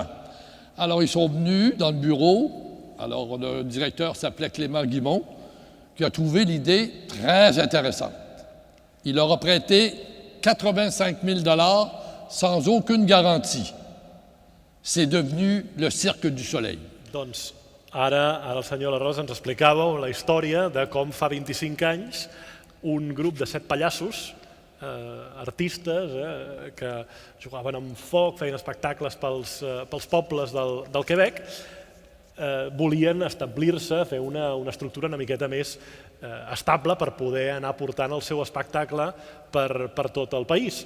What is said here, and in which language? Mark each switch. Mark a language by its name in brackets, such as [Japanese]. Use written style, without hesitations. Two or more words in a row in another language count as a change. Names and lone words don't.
[French] Alors, ils sont venus dans le bureau. Alors, le directeur s'appelait Clément Guimont, qui a trouvé l'idée très intéressante. Il leur a prêté 85 000 $ sans aucune garantie. C'est devenu le Cirque du Soleil. [Catalan] Doncs ara el senyor Larrosa ens explicava la història de com fa 25 anys un grup de 7 pallassos, artistes, que jugaven amb foc, feien espectacles pels pobles del Quebec, volien establir-se, fer una estructura una miqueta més estable per poder anar portant el seu espectacle per tot el país.